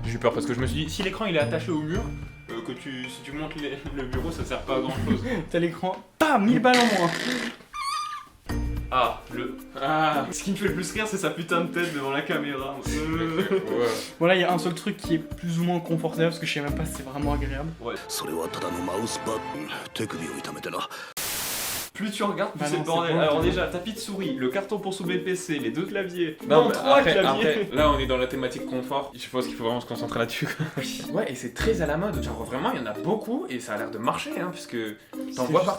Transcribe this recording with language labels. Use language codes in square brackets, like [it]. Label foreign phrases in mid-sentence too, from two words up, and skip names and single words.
[fr] J'ai eu peur parce que je me suis dit, si l'écran il est attaché au mur, si tu montes le bureau, ça sert pas à grand chose. T'as l'écran. Pas 1000 balles en moins. Ah, Ah, ce qui me fait le plus rire, c'est sa putain de tête devant la caméra. ouais. Voilà, il y a un seul truc qui est plus ou moins confortable parce que je sais même pas si c'est vraiment agréable. Ouais. [ja] それはただのマウスパッド手首を痛めてな [fr] Plus tu regardes, plus Bah c'est non, le bordel. c'est bon, Alors c'est bon. déjà, tapis de souris, le carton pour soulever le PC, les 2 claviers. Non, mais 3 claviers. après, là on est dans la thématique confort. Je pense qu'il faut vraiment se concentrer là-dessus. Ouais, et c'est très à la mode. Genre vraiment, il y en a beaucoup et ça a l'air de marcher, hein, puisque t'en vois partout.